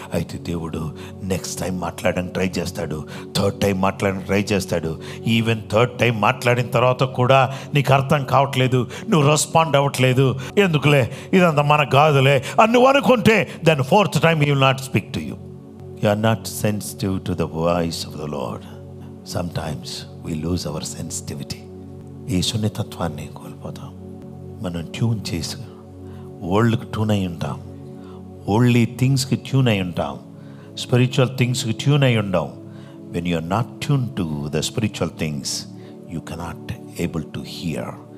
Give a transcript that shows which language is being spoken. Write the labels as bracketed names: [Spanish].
[Telugu] అయితే దేవుడు next time మాట్లాడడానికి ట్రై చేస్తాడు, 3rd టైం మాట్లాడడానికి ట్రై చేస్తాడు. ఈవెన్ 3rd టైం మాట్లాడిన తర్వాత కూడా నీకు అర్థం కావట్లేదు, నువ్వు రెస్పాండ్ అవ్వట్లేదు, ఎందుకులే ఇదంతా మనకు కాదులే అని నువ్వు అనుకుంటే, [English] Then 4th time he will not speak to you. You are not sensitive to the voice of the Lord. Sometimes we lose our sensitivity. [Telugu] ఈ సున్నితత్వాన్ని కోల్పోతాం. మనం ట్యూన్ చేసి వరల్డ్కి ట్యూన్ అయి ఉంటాం, ఓన్లీ థింగ్స్కి ట్యూన్ అయి ఉంటాం, స్పిరిచువల్ థింగ్స్కి ట్యూన్ అయి ఉండం. [English] When you are not tune to the spiritual things you cannot able to hear.